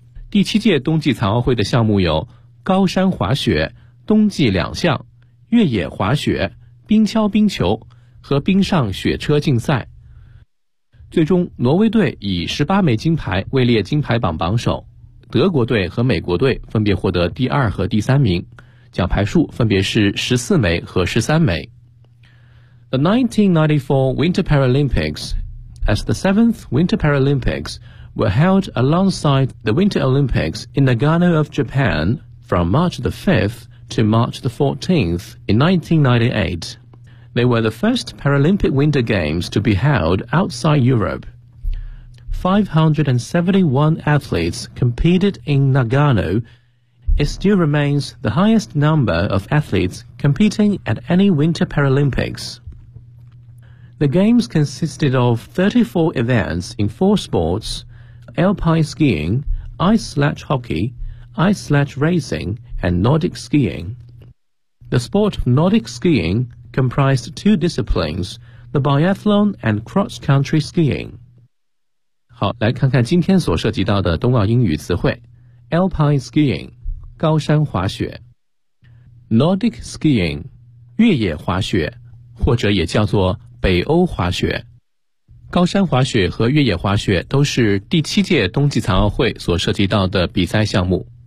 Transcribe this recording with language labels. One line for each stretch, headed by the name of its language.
Chinese: 第七届冬季残奥会的项目有高山滑雪、冬季两项、越野滑雪、冰橇冰球和冰上雪车竞赛。最终挪威队以18枚金牌位列金牌榜榜首，德国队和美国队分别获得第二和第三名，奖牌数分别是14枚和13枚。
English: The 1994 Winter Paralympics, as the 7th Winter Paralympics, were held alongside the Winter Olympics in Nagano of Japan from March the 5th to March the 14th in 1998. They were the first Paralympic Winter Games to be held outside Europe. 571 athletes competed in Nagano. It still remains the highest number of athletes competing at any Winter Paralympics. The games consisted of 34 events in 4 sports, alpine skiing, ice sledge hockey, ice sledge racing, and Nordic skiing. The sport of Nordic skiing comprised 2 disciplines, the biathlon and cross-country skiing.
Chinese: 好，来看看今天所涉及到的冬奥英语词汇。
English: Alpine skiing,
Chinese: 高山滑雪。
English: Nordic skiing,
Chinese: 越野滑雪，或者也叫做北欧滑雪。高山滑雪和越野滑雪都是第七届冬季残奥会所涉及到的比赛项目。